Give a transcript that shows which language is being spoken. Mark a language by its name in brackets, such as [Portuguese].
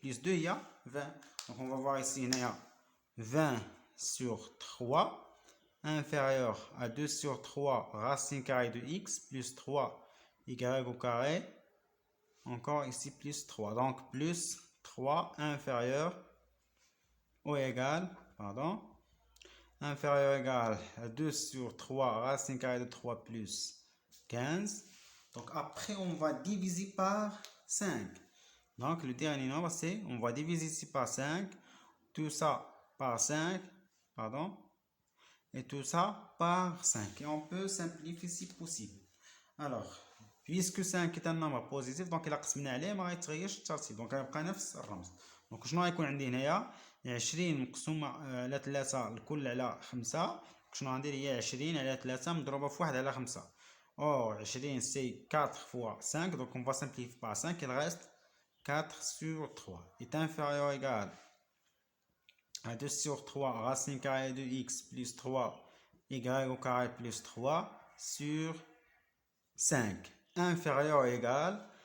[French] Plus 2, il y a 20. Donc, on va voir ici, il y a 20 sur 3 inférieur à 2 sur 3 racine carrée de x plus 3 y au carré, encore ici plus 3, donc plus 3 inférieur ou égal, pardon, inférieur ou égal à 2 sur 3 racine carrée de 3 plus 15. Donc après on va diviser par 5. Donc le dernier nombre c'est, on va diviser ici par 5, tout ça par 5, pardon, et tout ça par 5. Et on peut simplifier si possible. Alors, puisque 5 est un nombre positif, donc [Arabic] إلا قسمنا عليه ما غيتغيرش الترتيب، [French] donc [Arabic] غيبقى نفس الرمز. donc شنو غيكون عندي هنايا؟ 20 مقسومة على 3 الكل على 5. شنو غندير هي 20 على 3 مضروبة في 1 على 5. [French] Or 20 c'est 4 fois 5, donc on va simplifier par 5, il reste 4 sur 3 est inférieur ou égal à 2 sur 3 racine carrée de x plus 3 y au carré plus 3 sur 5 inférieur ou égal.